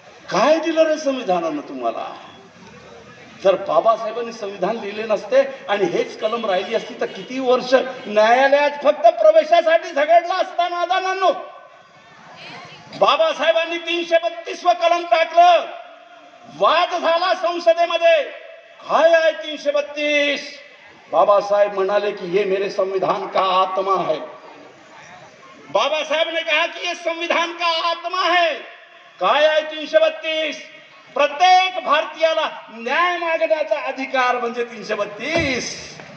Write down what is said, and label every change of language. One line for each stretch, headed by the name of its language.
Marathi: काय दिलं रे संविधानानं तुम्हाला? जर बाबासाहेबांनी संविधान लिहिले नसते आणि हेच कलम राहिली असती तर किती वर्ष न्यायालयात फक्त प्रवेशासाठी झगडला असता नादानांनो। बाबासाहेबांनी 332 कलम टाकलं, वाद झाला संसदेमध्ये। काय आहे 332? बाबासाहेब म्हणाले कि
Hindi: ये मेरे संविधान का आत्मा है। बाबा साहेब ने कहा कि ये संविधान का आत्मा है।
Marathi: काय आहे 332? प्रत्येक भारतीयाला न्याय मागण्याचा अधिकार म्हणजे 332।